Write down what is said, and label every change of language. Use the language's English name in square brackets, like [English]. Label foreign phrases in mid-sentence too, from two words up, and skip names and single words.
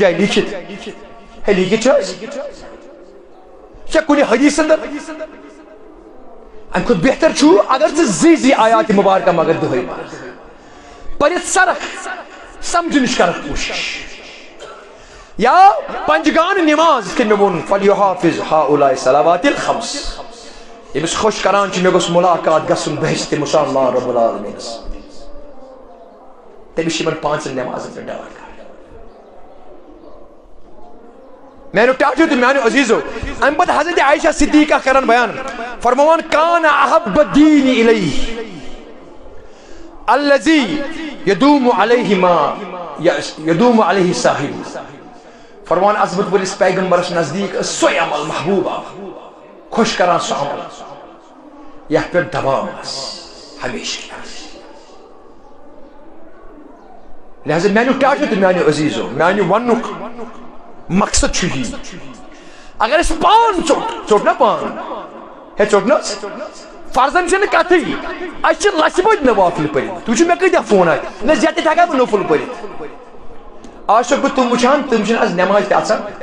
[Kashmiri] جایہِ لیٖکھِتھ ہے لیٖکھِتھ چھِ حظ یہِ چھا کُنہِ حدیث اندر امہِ کھۄتہٕ بہتر چھُ اگر ژٕ زی آیات مبارکہ مگر دۄہے پٔرِتھ سرکھ سمجھنٕچ کرکھ کوٗشش یا پنجگان نماز یِتھ کٔنۍ مےٚ ووٚن فلیحافظ [Arabic] ہؤلاء الصلوات الخمس [Kashmiri] ییٚمِس خۄش کران چھُ مےٚ گوٚژھ مُلاقات گژھُن بہشتِ مسلمان رب العالمیٖنس تٔمِس چھِ یِمن 5 نمازن پٮ۪ٹھ ڈاوٹ کران میانیو ٹاٹھیو تہٕ میانیو عزیزو امہِ پتہٕ حضرت عائشہ صدیقہ کران بیان فرماوان [Arabic] کان احب الدین الیہ الذی یدوم علیہ [Kashmiri] ما یدوم علیہ صاحب فرمان عظمت وٲلِس پیغمبرس نزدیٖک ٲس سۄے عمل محبوب خۄش کران سُہ عمل یتھ پٮ۪ٹھ دوام آسہِ ہمیشہ لہذا میانیو ٹاٹھیو تہٕ میانیو عزیزو میانہِ وننُک مقصد چھُ یی اگر أسۍ پان ژوٚٹ نا پان ہے ژوٚٹ نہ فرضن چھنہٕ کتھٕے اَسہِ چھِ لچھِ بٔدۍ نوافل پٔرِتھ تُہۍ وٕچھِو مےٚ کۭتیاہ فون آیہِ نہ زیادٕ ہٮ۪کا بہٕ نوفل پٔرِتھ آز چھُسکھ بہٕ تِم وٕچھان تِم چھِنہٕ آز نٮ۪ماز تہِ اژان